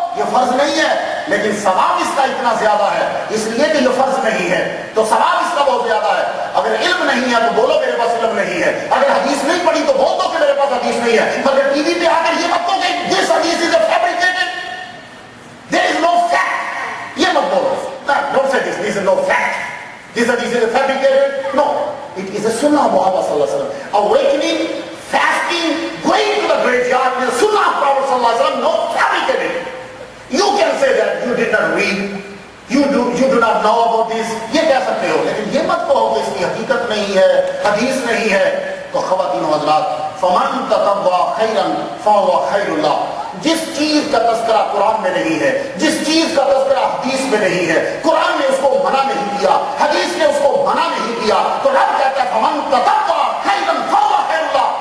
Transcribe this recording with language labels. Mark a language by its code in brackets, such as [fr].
[ur] یہ فرض نہیں ہے لیکن ثواب اس کا اتنا زیادہ ہے اس لیے کہ یہ فرض نہیں ہے تو ثواب اس کا بہت زیادہ ہے. اگر علم نہیں ہے تو بولو میرے پاس علم نہیں ہے. اگر حدیث نہیں پڑھی تو بول دو کہ میرے پاس حدیث نہیں ہے. مگر ٹی وی پہ آ کر یہ مت کہو کہ [en] this hadith is fabricated, there is no fact. [ur] یہ مت بولو. [en] Don't say this, this is no fact. This hadith is fabricated. No, it is a sunnah of Muhammad sallallahu alaihi wasallam. Awakening, fasting, going to the graveyard is a sunnah of Prophet sallallahu alaihi wasallam, no fabricated. You can say that you did not read, you do not know about this. [ur] یہ کہہ سکتے ہو لیکن یہ مت کہو کہ اس کی حقیقت نہیں ہے، حدیث نہیں ہے. تو خواتین و حضرات، [ar] فمن تطوع خیرا فهو خیر اللہ. [ur] جس چیز کا تذکرہ قرآن میں نہیں ہے، جس چیز کا تذکرہ حدیث میں نہیں ہے، قرآن نے اس کو منع نہیں کیا، حدیث نے اس کو منع نہیں کیا، تو رب کہتا ہے [ar] فمن تطوع خیرا فهو خیر اللہ.